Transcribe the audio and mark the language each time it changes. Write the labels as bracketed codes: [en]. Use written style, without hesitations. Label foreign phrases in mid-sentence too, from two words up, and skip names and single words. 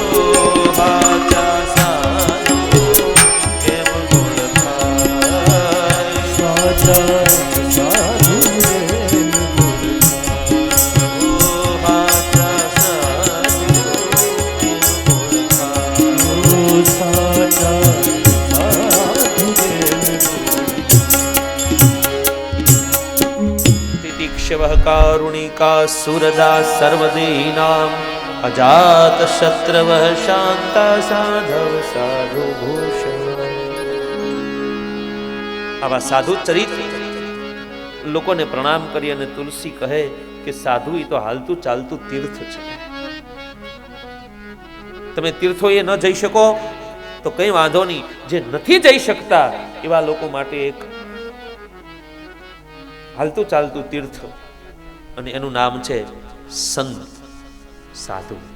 [gu] ઓ હાચા સાધુ કેમ ઓળખાય. સાચા સાધુ એમ બોલતા. ઓ હાચા સાધુ કેમ ઓળખાય. ઓ સાચા સાધુ એમ [sa] तितिक्षवः कारुणिका सुरदा सर्वदेहिनां अजात शत्रवः शान्ता साधव साधु भूषण. [gu] આવા સાધુ ચરિત્ર લોકોને પ્રણામ કરી અને તુલસી કહે કે સાધુ એ તો હાલતું ચાલતું તીર્થ છે. તમે તીર્થોએ ન જઈ શકો તો કઈ વાંધો નહીં, જે નથી જઈ શકતા એવા લોકો માટે એક હાલતું ચાલતું તીર્થ, અને એનું નામ છે સંત, સાધુ.